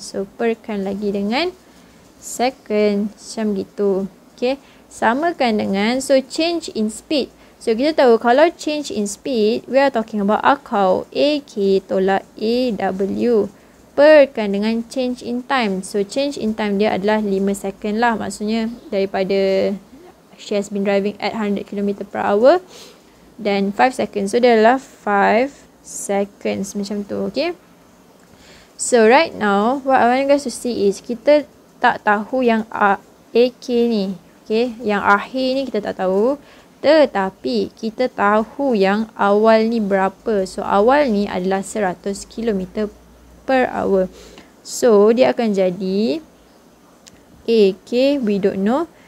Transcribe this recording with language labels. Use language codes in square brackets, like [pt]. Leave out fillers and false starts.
[ms] So perkan lagi dengan second. Macam gitu. Okay. Samakan dengan, so change in speed. So kita tahu kalau change in speed, [en] we are talking about [ms] akau. AK tolak AW. Perkan dengan change in time. So change in time dia adalah 5 second lah. Maksudnya daripada [en] she has been driving at 100 km per hour. [ms] Dan 5 seconds. So dia adalah 5 seconds. Macam tu. Okay. [en] So right now, what I want you guys to see is [ms] kita tak tahu yang AK ni. [en] Okay. [ms] Yang akhir ni kita tak tahu. Tetapi kita tahu yang awal ni berapa. So awal ni adalah 100 km per hour. So dia akan jadi AK [en] we don't know.